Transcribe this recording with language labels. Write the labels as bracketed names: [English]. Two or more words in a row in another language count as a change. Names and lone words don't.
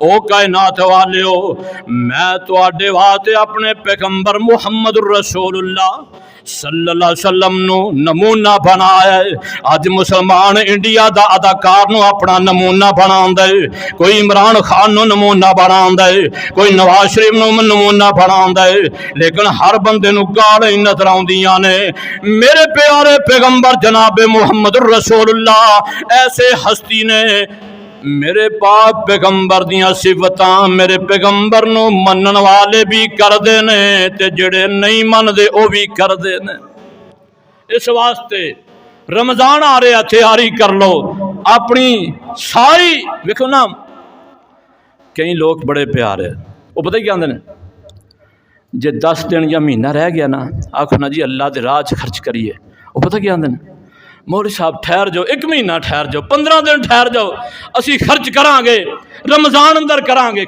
[Punjabi] او کائنات والیو، میں تواڈے واسطے اپنے پیغمبر محمد الرسول اللہ [Arabic] صلی اللہ علیہ وسلم [Punjabi] نو نمونہ بنایا ہے۔ آج مسلمان انڈیا دا اداکار نو اپنا نمونہ بناوندا ہے، کوئی عمران خان نو نمونہ بناوندا ہے، کوئی نواز شریف نو نمونہ بناوندا ہے، لیکن ہر بندے نو گالاں نظر آوندیاں نے۔ میرے پیارے پیغمبر جناب محمد الرسول اللہ ایسے ہستی نے میرے پاک پیغمبر دیاں صفتاں میرے پیغمبر نو منن والے بھی کر دے نے تے جڑے نہیں من دے او بھی کر دے نے۔ اس واسطے رمضان آ رہا، تیاری کر لو اپنی ساری۔ دیکھو نا کئی لوگ بڑے پیارے، وہ پتہ کیا آندے نے، جے 10 دن یا مہینہ رہ گیا نا، آکھو نا جی اللہ دے راہ خرچ کریے، وہ پتہ کیا آندے نے، مولوی صاحب ٹھہر جاؤ، 1 مہینہ ٹھہر جاؤ، 15 دن ٹھہر جاؤ، اسی خرچ کران گے رمضان اندر کران گے۔